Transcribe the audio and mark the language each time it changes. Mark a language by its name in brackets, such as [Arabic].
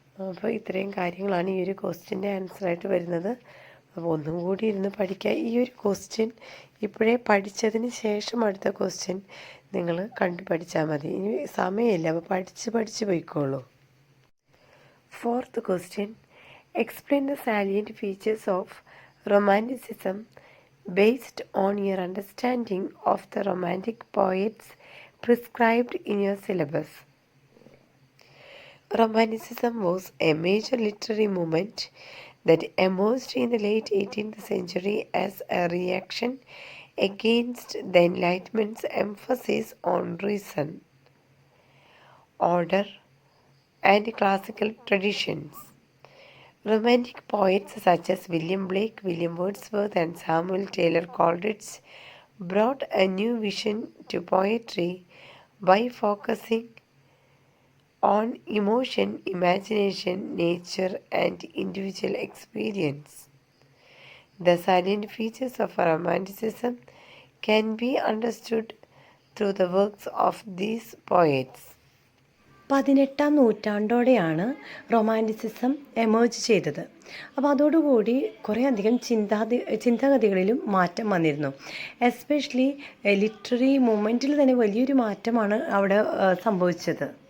[Malayalam] അപ്പോൾ ഇത്രയും കാര്യങ്ങളാണ് ഈ ഒരു ക്വസ്റ്റ്യൻ്റെ ആൻസറായിട്ട് വരുന്നത്. അപ്പോൾ ഒന്നും കൂടി ഇരുന്ന് പഠിക്കുക. ഈ ഒരു ക്വസ്റ്റ്യൻ ഇപ്പോഴേ പഠിച്ചതിന് ശേഷം അടുത്ത ക്വസ്റ്റ്യൻ നിങ്ങൾ കണ്ടു പഠിച്ചാൽ മതി. ഇനി സമയമില്ല, അപ്പോൾ പഠിച്ച് പോയിക്കോളൂ. [English] Fourth question, explain the salient features of romanticism based on your understanding of the romantic poets prescribed in your syllabus. Romanticism was a major literary movement that emerged in the late 18th century as a reaction against the Enlightenment's emphasis on reason, order, and classical traditions. Romantic poets such as William Blake, William Wordsworth, and Samuel Taylor Coleridge brought a new vision to poetry by focusing on emotion, imagination, nature, and individual experience. The salient features of Romanticism can be understood through the works of these poets. [Malayalam] 18-ാം നൂറ്റാണ്ടോടെയാണ് romanticism emerge ചെയ്തത്. അപ്പോൾ അതോടുകൂടി കുറേയധികം ചിന്താഗതികളിലും മാറ്റം വന്നിരുന്നു. Especially literary മൂവ്മെൻറ്റിൽ തന്നെ വലിയൊരു മാറ്റമാണ് അവിടെ സംഭവിച്ചത്.